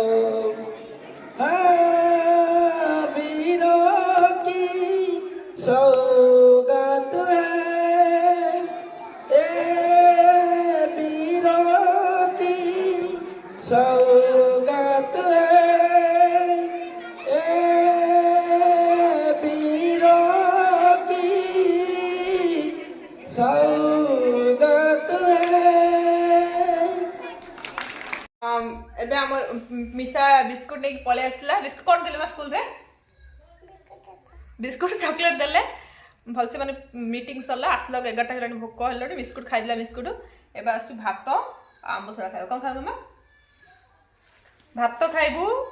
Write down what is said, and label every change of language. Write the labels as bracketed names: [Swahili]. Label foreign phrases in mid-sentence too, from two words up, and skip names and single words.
[Hindi] हाँ वीरों की सौगात है ए वीरों की सौगात है ए वीरों की सौगात है [Odia] ଏବେ ଆମର ମିଶା ବିସ୍କୁଟ ନେଇକି ପଳେଇ ଆସିଲା ବିସ୍କୁଟ କ'ଣ ଦେଲେ ବା ସ୍କୁଲରେ ବିସ୍କୁଟ ଚକୋଲେଟ୍ ଦେଲେ ଭଲସେ ମାନେ ମିଟିଂ ସରିଲା ଆସିଲା 11ଟା ହେଲାଣି ଭୋକ ହେଲାଣି ବିସ୍କୁଟ ଖାଇଦେଲା ବିସ୍କୁଟ ଏବେ ଆସୁଛୁ ଭାତ ଆମ୍ବ ସଡ଼ା ଖାଇବ କ'ଣ ଖାଇବ ମାମା ଭାତ ଖାଇବୁ